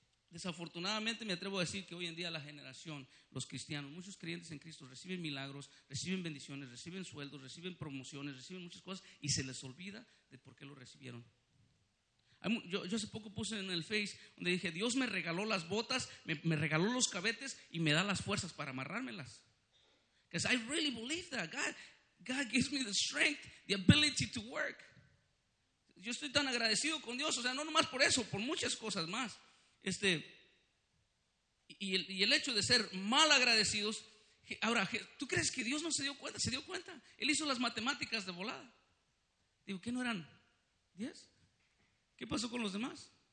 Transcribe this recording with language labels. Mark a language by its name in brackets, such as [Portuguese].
[Spanish] Desafortunadamente me atrevo a decir que hoy en día la generación, los cristianos, muchos creyentes en Cristo reciben milagros, reciben bendiciones, reciben sueldos, reciben promociones, reciben muchas cosas y se les olvida de por qué lo recibieron. Yo hace poco puse en el Face donde dije, Dios me regaló las botas, me regaló los cabetes y me da las fuerzas para amarrármelas. [English] Because I really believe that God gives me the strength, the ability to work. [Spanish] Yo estoy tan agradecido con Dios, o sea, no nomás por eso, por muchas cosas más. Y el hecho de ser mal agradecidos, ahora, ¿tú crees que Dios no se dio cuenta? Se dio cuenta. Él hizo las matemáticas de volada. Digo, ¿qué no eran 10? ¿Qué pasó con los demás?